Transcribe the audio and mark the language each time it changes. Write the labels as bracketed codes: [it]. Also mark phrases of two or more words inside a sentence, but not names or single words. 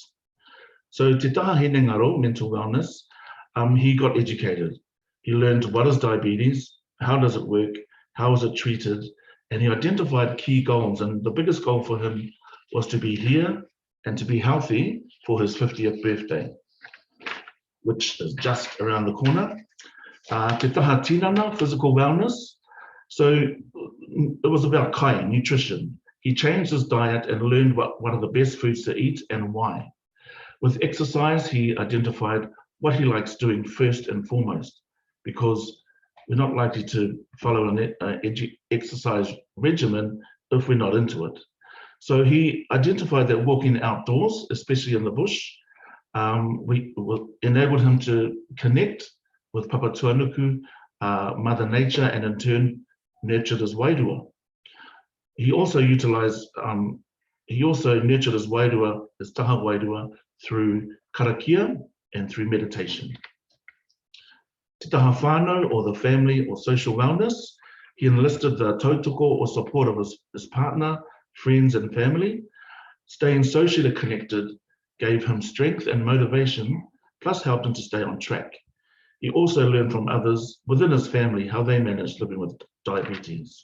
[mi] So Te Taha Hene Ngaro, [en] mental wellness, he got educated. He learned what is diabetes, how does it work, how is it treated, and he identified key goals. And the biggest goal for him was to be here and to be healthy for his 50th birthday, which is just around the corner. [mi] Te taha tinana, [en] physical wellness. So it was about kai, nutrition. He changed his diet and learned what are the best foods to eat and why. With exercise, he identified what he likes doing first and foremost, because we're not likely to follow an exercise regimen if we're not into it. So he identified that walking outdoors, especially in the bush, enabled him to connect with Papa Tuanuku, Mother Nature, and in turn nurtured his wairua. He also nurtured his wairua, his [mi] taha wairua, [en] through karakia and through meditation. [mi] Te taha whānau, [en] or the family or social wellness, he enlisted the tautoko or support of his partner, friends and family. Staying socially connected gave him strength and motivation, plus helped him to stay on track. He also learned from others within his family how they managed living with diabetes.